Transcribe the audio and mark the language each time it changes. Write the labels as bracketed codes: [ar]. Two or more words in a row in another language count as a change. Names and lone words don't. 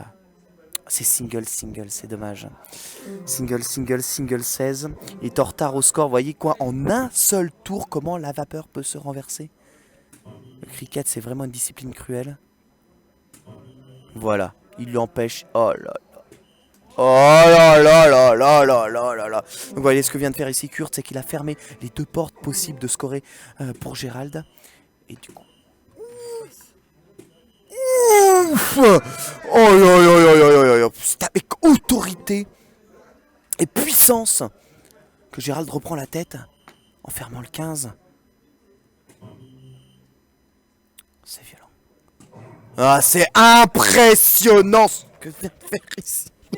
[fr] C'est [en] single, single, [fr] c'est dommage. [en] Single, single, single 16. [fr] Il est en retard au score. Vous voyez quoi? En un seul tour, comment la vapeur peut se renverser? Le cricket, c'est vraiment une discipline cruelle. Voilà. Il lui empêche. Oh là là. Oh là là là là là là là là. Donc vous voyez ce que vient de faire ici Kurt, c'est qu'il a fermé les 2 portes possibles de scorer pour Gérald. Et du coup... Ouf. Oh là là là là là là. C'est avec autorité et puissance que Gérald reprend la tête en fermant le 15. C'est violent. Ah, c'est impressionnant ce que vient de faire ici.